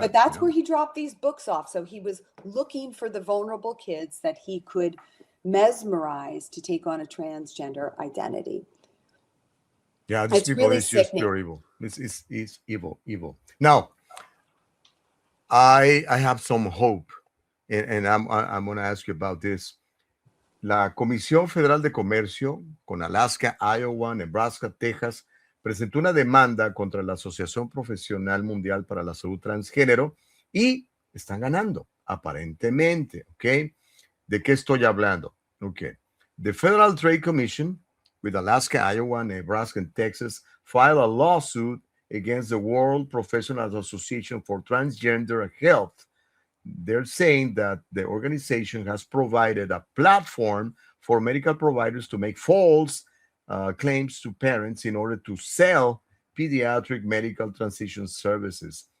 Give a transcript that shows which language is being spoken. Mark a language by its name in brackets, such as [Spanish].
[English] But that's where he dropped these books off. So he was looking for the vulnerable kids that he could mesmerize to take on a transgender identity. Yeah, these people really is just pure evil. It's evil. Now, I have some hope, and I'm going to ask you about this. [Spanish] La Comisión Federal de Comercio, con Alaska, Iowa, Nebraska, Texas, presentó una demanda contra la Asociación Profesional Mundial para la Salud Transgénero y están ganando, aparentemente, ¿ok? ¿De qué estoy hablando? Ok. [English] The Federal Trade Commission with Alaska, Iowa, Nebraska, and Texas filed a lawsuit against the World Professional Association for Transgender Health. They're saying that the organization has provided a platform for medical providers to make false claims to parents in order to sell pediatric medical transition services.